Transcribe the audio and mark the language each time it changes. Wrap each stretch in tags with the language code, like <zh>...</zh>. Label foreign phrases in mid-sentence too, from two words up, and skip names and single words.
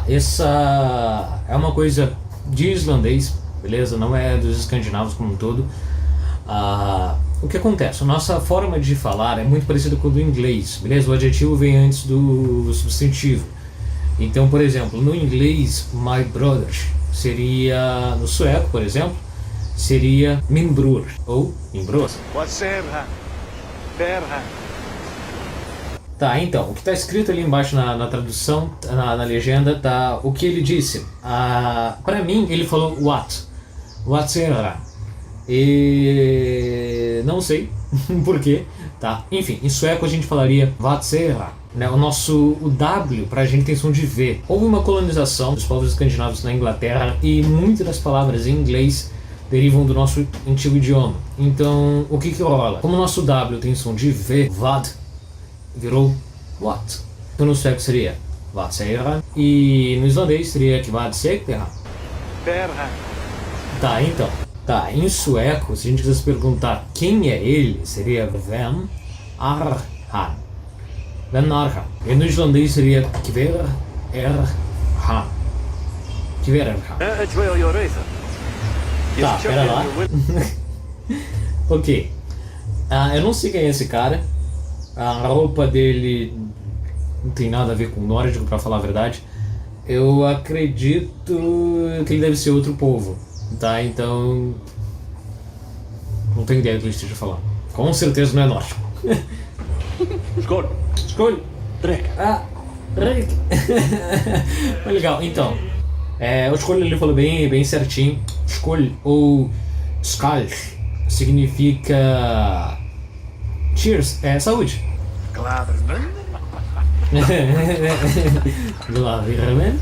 <pt>Essa é uma coisa de islandês, beleza? Não é dos escandinavos como um todo. O que acontece? A nossa forma de falar é muito parecida com o do inglês, beleza? O adjetivo vem antes do substantivo. Então, por exemplo, no inglês,</pt> <en>my brother</en> <pt>seria, no sueco, por exemplo, seria</pt> <sv>min bror</sv> <pt>ou</pt> <sv>min bror.</sv> <pt>Tá, então, o que está escrito ali embaixo na tradução, na legenda, tá o que ele disse. Pra mim, ele falou what será? E não sei por quê, tá? Enfim, em sueco a gente falaria what será, né? O W pra gente tem som de V. Houve uma colonização dos povos escandinavos na Inglaterra e muitas das palavras em inglês derivam do nosso antigo idioma. Então, o que rola? Como o nosso W tem som de V, vad virou what. Então no sueco seria</pt> <sv>vad säger,</sv> <pt>e no islandês seria que</pt> <sv>vad säger.</sv> <pt>Tá, então. Tá, em sueco, se a gente quisesse perguntar quem é ele, seria</pt> <sv>vem är han. Vem är han.</sv> <pt>E no islandês seria</pt> <is>kver han. Kver han.</is> <pt>Tá, pera lá. Ok. Eu não sei quem é esse cara. A roupa dele não tem nada a ver com o nórdico, pra falar a verdade. Eu acredito que ele deve ser outro povo, tá? Então não tenho ideia do que ele esteja falando. Com certeza não é nórdico. Skål! Skål! Drick! Rick! Legal, então o skål ele falou bem certinho. Skål ou skål significa cheers, saúde. Glaverman.</pt>